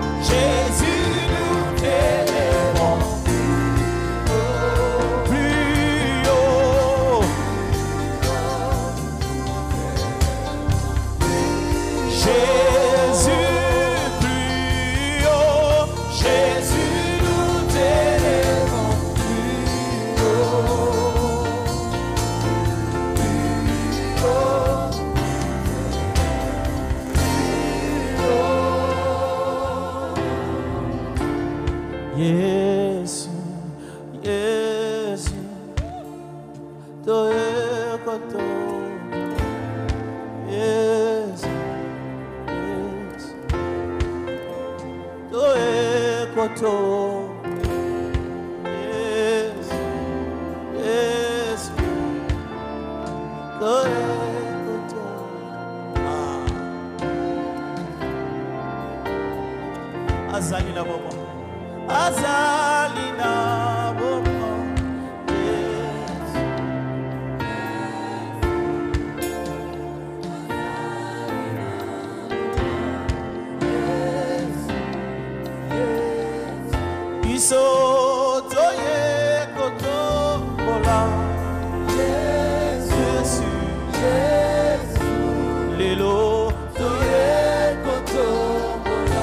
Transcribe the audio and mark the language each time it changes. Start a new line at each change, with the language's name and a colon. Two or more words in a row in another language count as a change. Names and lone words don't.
French: Jésus, nous t'élevons plus haut. Jésus, plus haut. Jésus, nous t'élevons plus haut.
Lingala: Yesu, Yesu, toe koto. Yesu, Yesu, toe koto. Yesu, Yesu, toe koto. Azali na bomo. Azalina bomo, yes. Iso toye koto bola,
French: Jésus,
Lingala: Lelo toye koto bola.